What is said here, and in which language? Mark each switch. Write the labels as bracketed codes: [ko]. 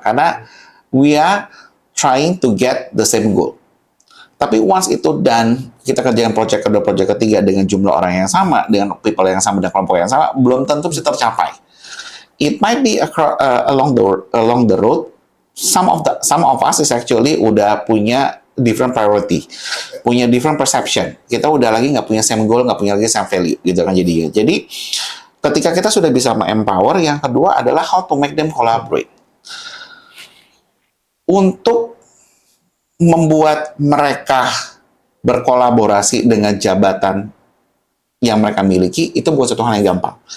[id] Karena [en] we are trying to get the same goal. [id] Tapi [en] once [id] itu done, kita kerjakan project kedua, project ketiga dengan jumlah orang yang sama, dengan [en] people [id] yang sama, dan kelompok yang sama, belum tentu bisa tercapai. [en] It might be along the road, some of us is actually [id] udah punya [en] different priority, [id] punya [en] different perception. [id] Kita udah lagi nggak punya [en] same goal, [id] nggak punya lagi [en] same value, [id] gitu kan jadinya. Jadi ketika kita sudah bisa [en] empower, [id] yang kedua adalah [en] how to make them collaborate. [id] Untuk membuat mereka berkolaborasi dengan jabatan yang mereka miliki, itu bukan satu hal yang gampang.